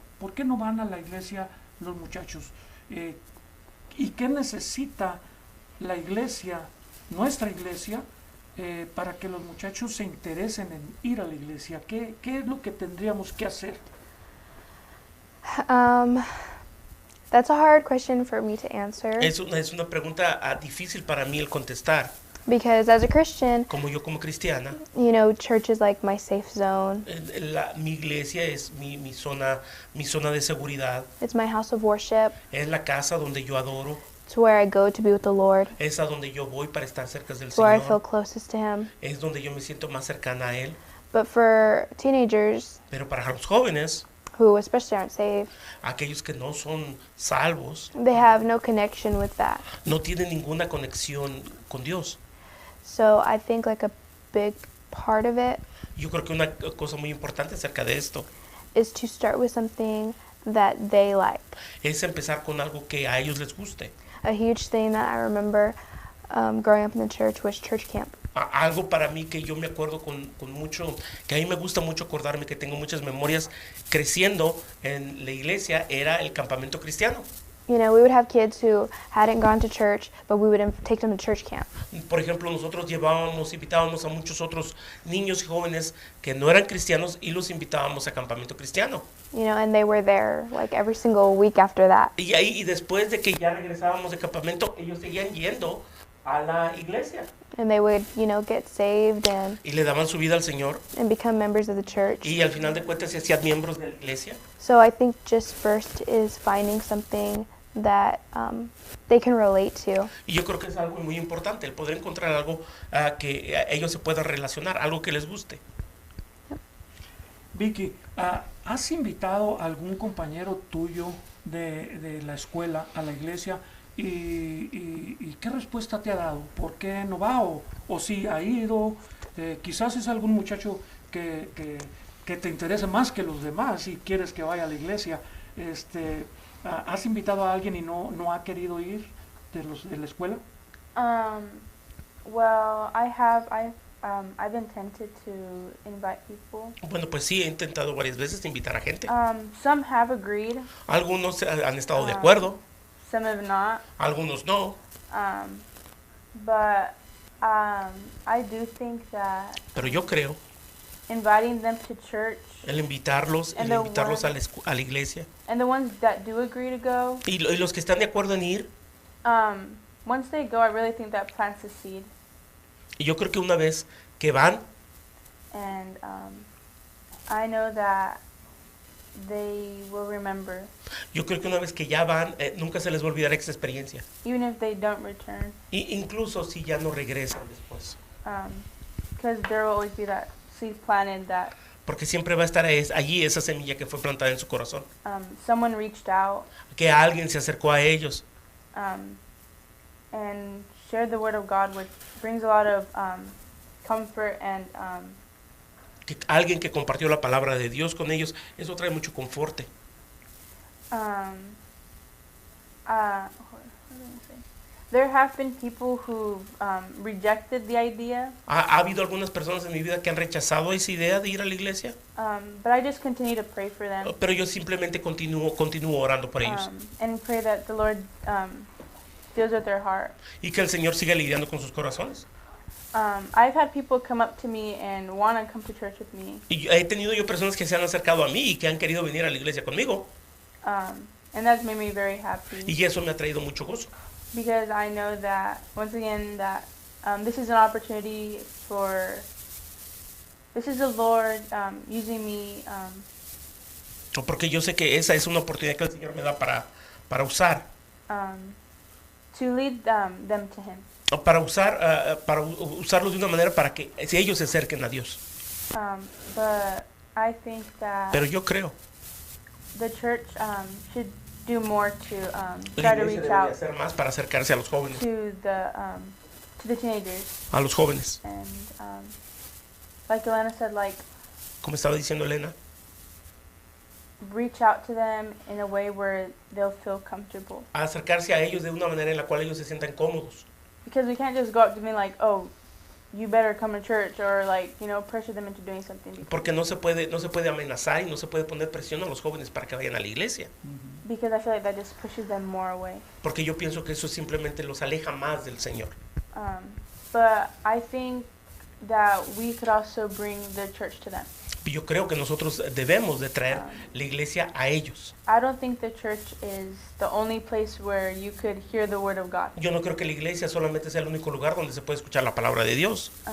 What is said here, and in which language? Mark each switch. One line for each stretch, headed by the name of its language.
Spanish: ¿Por qué no van a la iglesia los muchachos? ¿Y qué necesita la iglesia, nuestra iglesia, para que los muchachos se interesen en ir a la iglesia? ¿Qué es lo que tendríamos que hacer?
English: That's a hard question for me to answer
Spanish: Es una pregunta difícil para mí el contestar.
English: because as a Christian,
Spanish: Como yo como cristiana,
English: you know, church is like my safe zone.
Spanish: mi iglesia es mi zona de seguridad.
English: It's my house of worship.
Spanish: Es la casa donde yo adoro.
English: It's where I go to be with the Lord.
Spanish: Es a donde yo voy para estar cerca del
English: It's where I feel
Spanish: Señor.
English: closest to Him.
Spanish: Es donde yo me siento más cercana a Él.
English: But for teenagers
Spanish: Pero para los jóvenes,
English: who especially aren't saved,
Spanish: aquellos que no son salvos,
English: they have no connection with that.
Spanish: no tienen ninguna conexión con Dios.
English: So I think like a big part of it
Spanish: Yo creo que una cosa muy importante acerca de esto
English: is to start with something that they like.
Spanish: es empezar con algo que a ellos les guste.
English: A huge thing that I remember growing up in the church was church camp.
Spanish: Algo para mí que yo me acuerdo con mucho, que a mí me gusta mucho acordarme, que tengo muchas memorias creciendo en la iglesia, era el campamento cristiano.
English: You know, we would have kids who hadn't gone to church, but we would take them to church camp.
Spanish: Por ejemplo, nosotros invitábamos a muchos otros niños y jóvenes que no eran cristianos y los invitábamos a campamento cristiano.
English: You know, and they were there like every single week after that.
Spanish: Y después de que ya regresábamos de campamento, ellos seguían yendo a la iglesia
English: And they would, you know, get saved
Spanish: y le daban su vida al Señor,
English: and become members of the church.
Spanish: y al final de cuentas se hacían miembros de la iglesia.
English: So I think just first is finding something that they can relate to.
Spanish: Y yo creo que es algo muy importante, el poder encontrar algo que ellos se puedan relacionar, algo que les guste. Vicky, ¿has invitado a algún compañero tuyo de la escuela a la iglesia? ¿Y qué respuesta te ha dado? ¿Por qué no va? ¿O sí ha ido? Quizás es algún muchacho que te interesa más que los demás y quieres que vaya a la iglesia. ¿Has invitado a alguien y no ha querido ir de la escuela?
English: Well, I've been tempted to invite people.
Spanish: Bueno, pues sí, he intentado varias veces invitar a gente.
English: Some have agreed,
Spanish: Algunos han estado de acuerdo,
English: some have not.
Spanish: algunos no.
English: But I do think that
Spanish: Pero yo creo,
English: inviting them to church
Spanish: el invitarlos
English: And the
Spanish: a la iglesia,
English: and the ones that do agree to go,
Spanish: y los que están de acuerdo en ir,
English: once they go, I really think that plants a seed.
Spanish: y yo creo que una vez que van,
English: And I know that they will remember,
Spanish: yo creo que una vez que ya van, nunca se les va a olvidar esta experiencia.
English: even if they don't return,
Spanish: Y incluso si ya no regresan después.
English: because there will always be that seed planted that
Spanish: Porque siempre va a estar allí esa semilla que fue plantada en su corazón.
English: someone reached out
Spanish: Que alguien se acercó a ellos
English: and shared the word of God, which brings a lot of comfort and
Spanish: que alguien que compartió la palabra de Dios con ellos, eso trae mucho conforte.
English: what was I gonna say? There have been people who rejected the idea,
Spanish: Ha habido algunas personas en mi vida que han rechazado esa idea de ir a la iglesia,
English: but I just continue to pray for them
Spanish: pero yo simplemente continúo orando por ellos.
English: and pray that the Lord deals with their heart.
Spanish: Y que el Señor siga lidiando con sus corazones.
English: I've had people come up to me and want to come to church with me,
Spanish: Y he tenido yo personas que se han acercado a mí y que han querido venir a la iglesia conmigo.
English: and that's made me very happy
Spanish: Y eso me ha traído mucho gozo.
English: because I know that once again that this is an opportunity this is the Lord using me
Spanish: Porque yo sé que esa es una oportunidad que el Señor me da para usar.
English: to lead them to Him.
Spanish: Para usarlos de una manera para que ellos se acerquen a Dios.
English: But I think that
Spanish: Pero yo creo
English: the church should do more to
Spanish: la
English: try to
Spanish: iglesia
English: reach
Spanish: debería
English: out
Spanish: hacer más para acercarse a los jóvenes,
English: to to the teenagers.
Spanish: a los jóvenes.
English: And like Elena said, like
Spanish: Como estaba diciendo Elena,
English: reach out to them in a way where they'll feel comfortable.
Spanish: a acercarse a ellos de una manera en la cual ellos se sientan cómodos.
English: Because we can't just go up to them like, oh, you better come to church, or like, you know, pressure them into doing something.
Spanish: Porque no se puede amenazar y no se puede poner presión a los jóvenes para que vayan a la iglesia.
English: Because I feel like that just pushes them more away.
Spanish: Porque yo pienso que eso simplemente los aleja más del Señor.
English: But I think that we could also bring the church to them.
Spanish: Y yo creo que nosotros debemos de traer la iglesia a ellos.
English: I don't think the church is the only place where you could hear the word of God.
Spanish: Yo no creo que la iglesia solamente sea el único lugar donde se puede escuchar la palabra de Dios.